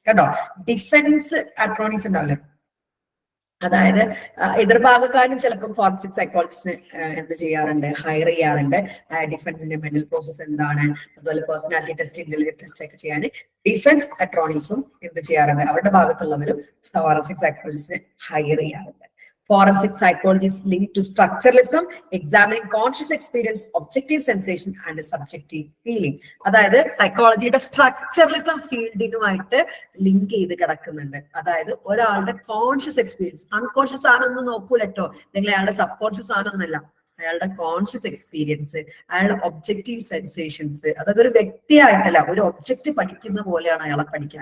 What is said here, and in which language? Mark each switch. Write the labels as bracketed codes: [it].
[ml] കേട്ടോ, defence attorneys ഉണ്ടാവില്ലേ, അതായത് എതിർഭാഗക്കാരും ചിലപ്പോൾ ഫോറൻസിക് സൈക്കോളജിസ്റ്റിന് എന്ത് ചെയ്യാറുണ്ട്, ഹയർ ചെയ്യാറുണ്ട്. ഡിഫൻസിന്റെ മെന്റൽ പ്രോസസ് എന്താണ്, അതുപോലെ പേഴ്സണാലിറ്റി ടെസ്റ്റ്, ഇന്റലിജന്റ് ടെസ്റ്റ് ഒക്കെ ചെയ്യാൻ ഡിഫൻസ് അറ്റോർണീസും എന്ത് ചെയ്യാറുണ്ട്, അവരുടെ ഭാഗത്തുള്ളവരും ഫോറൻസിക് സൈക്കോളജിസ്റ്റിനെ ഹയർ ചെയ്യാറുണ്ട്. [en] Forensic psychology is linked to structuralism, examining conscious experience, objective sensation and subjective feeling. [ml] അതായത് സൈക്കോളജിയുടെ സ്ട്രക്ചറലിസം ഫീൽഡിനുമായിട്ട് ലിങ്ക് ചെയ്ത് കിടക്കുന്നുണ്ട്. അതായത് ഒരാളുടെ കോൺഷ്യസ് എക്സ്പീരിയൻസ്, അൺകോൺഷ്യസ് ആണെന്ന് നോക്കൂലട്ടോ, നിങ്ങൾ അയാളുടെ സബ് കോൺഷ്യസ് ആണെന്നല്ല, അയാളുടെ കോൺഷ്യസ് എക്സ്പീരിയൻസ്, അയാളുടെ ഒബ്ജക്റ്റീവ് സെൻസേഷൻസ്, അതായത് ഒരു വ്യക്തിയായിട്ടല്ല, ഒരു ഒബ്ജക്റ്റ് പഠിക്കുന്ന പോലെയാണ് അയാളെ പഠിക്കുക.